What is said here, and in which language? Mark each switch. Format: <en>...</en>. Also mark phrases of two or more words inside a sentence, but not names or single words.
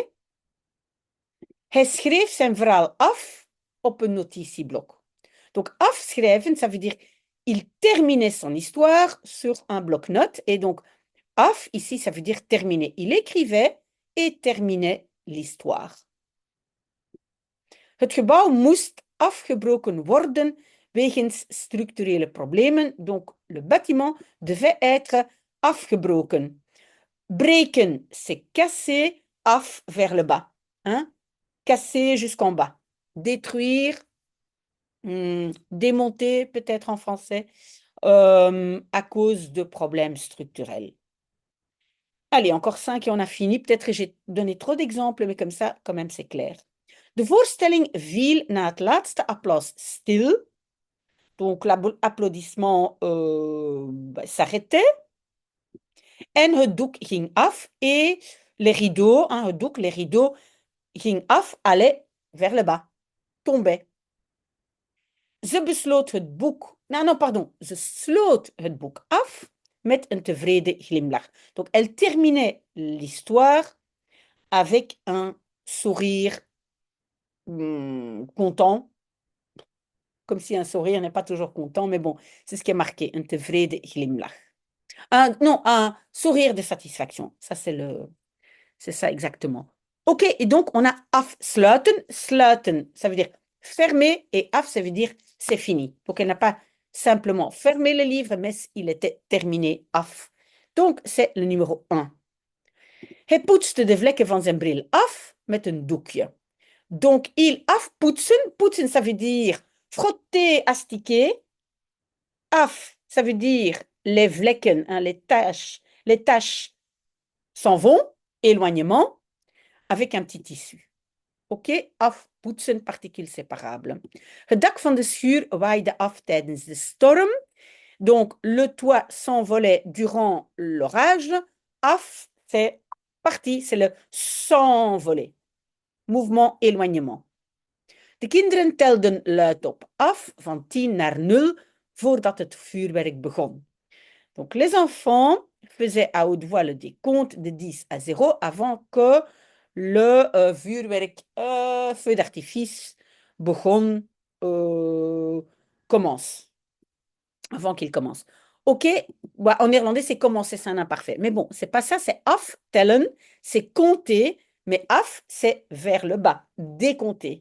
<nl>Hij schreef zijn verhaal af op een notitieblok.</nl> <fr>Donc, afschrijven, ça veut dire il terminait son histoire sur un bloc-notes. Et donc, af, ici, ça veut dire terminer. Il écrivait et terminait l'histoire.</fr> <nl>Het gebouw moest afgebroken worden wegens structurele problemen.</nl> <fr>Donc, le bâtiment devait être afgebroken. Breken, c'est casser, af vers le bas. Hein? Casser jusqu'en bas. Détruire, démonter peut-être en français, à cause de problèmes structurels. Allez, encore 5 et on a fini. Peut-être que j'ai donné trop d'exemples, mais comme ça, quand même, c'est clair.</fr> <nl>De voorstelling viel na het laatste applaus stil.</nl> <fr>Donc, l'applaudissement s'arrêtait.</fr> <nl>En het doek ging af.</nl> <fr>Et les rideaux,</fr> <nl>het doek,</nl> <fr>les rideaux</fr> <nl>ging af,</nl> <fr>allaient vers le bas, tombaient.</fr> <nl>Ze besloot het boek... pardon. Ze sloot het boek af met een tevreden glimlach.</nl> <fr>Donc, elle terminait l'histoire avec un sourire content. Comme si un sourire n'est pas toujours content, mais bon, c'est ce qui est marqué, un</fr> <nl>tevreden glimlach.</nl> <fr>Un sourire de satisfaction. Ça, c'est ça exactement. OK, et donc on a afsluiten. Sluiten, ça veut dire fermer, et af, ça veut dire c'est fini. Donc elle n'a pas simplement fermé le livre, mais il était terminé, af. Donc c'est le numéro 1.</fr> <nl>Hij poetste de vlekken van zijn bril af met een doekje.</nl> <fr>Donc il afpoetsen, poetsen, ça veut dire frotter, astiquer. Af, ça veut dire les vlekken, les taches s'en vont, éloignement, avec un petit tissu. OK, afpoetsen, particule séparable.</fr> <nl>Het dak van de schuur waaide af tijdens de storm.</nl> <fr>Donc, le toit s'envolait durant l'orage. Af, c'est parti, c'est le s'envoler. Mouvement, éloignement.</fr> <nl>De kinderen telden luid op af van 10 naar 0 voordat het vuurwerk begon.</nl> <fr>Donc, les enfants faisaient à haute voix le décompte de 10 à 0 avant que le vuurwerk, feu d'artifice, begon, commence. Avant qu'il commence. OK, en néerlandais, c'est commencer, c'est un imparfait. Mais bon, c'est pas ça, c'est aftellen, c'est compter, mais af, c'est vers le bas, décompter.</fr>